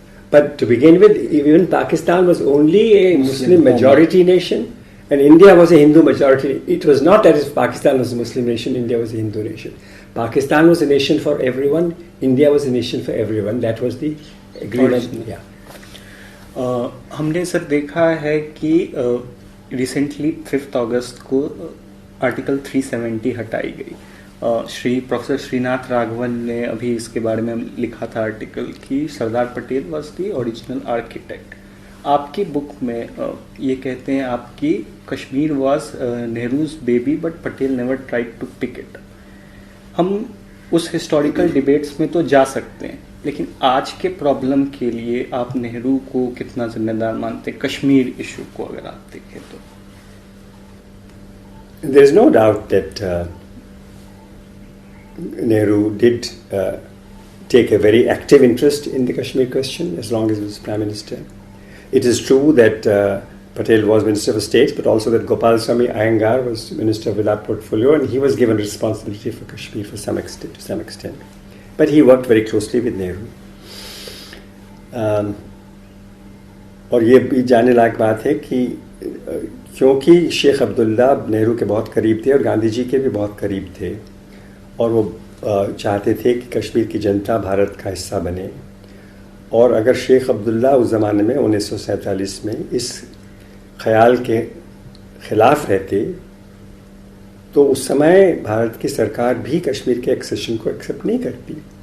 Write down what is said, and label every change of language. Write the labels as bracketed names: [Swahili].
[English] But to begin with, even Pakistan was only a Muslim majority nation, and India was a Hindu majority. It was not that if Pakistan was a Muslim nation, India was a Hindu nation. Pakistan was a nation for everyone. India was a nation for everyone. That was the agreement. Yeah. [Hindi] हमने sir देखा है कि recently 5 अगस्त को article 370 हटाई गई. Shri professor Srinath Raghavan ने अभी इसके बारे में लिखा था आर्टिकल कि Sardar Patel [English] Was the original architect. [Hindi] आपकी बुक में ये कहते हैं आपकी [English] Kashmir was Nehru's baby but Patel never tried to pick it. [Hindi] हम उस हिस्टोरिकल डिबेट्स में तो जा सकते हैं, लेकिन आज के प्रॉब्लम के लिए आप नेहरू को कितना जिम्मेदार मानते हैं कश्मीर इशू को अगर आप देखें तो? [English] There is no doubt that Nehru did take a very active interest in the Kashmir question as long as he was Prime Minister. It is true that Patel was Minister of State, but also that Gopal Swami Iyengar was Minister of Villa Portfolio, and he was given responsibility for Kashmir to some extent. But he worked very closely with Nehru. [Hindi] और ये भी जानने लायक बात है कि क्योंकि शेख अब्दुल्ला नेहरू के बहुत करीब थे और गांधी जी के भी बहुत करीब थे, और वो चाहते थे कि कश्मीर की जनता भारत का हिस्सा बने. और अगर शेख अब्दुल्ला उस ज़माने में 1947 में इस ख्याल के ख़िलाफ़ रहते तो उस समय भारत की सरकार भी कश्मीर के एक्सेशन को एक्सेप्ट नहीं करती.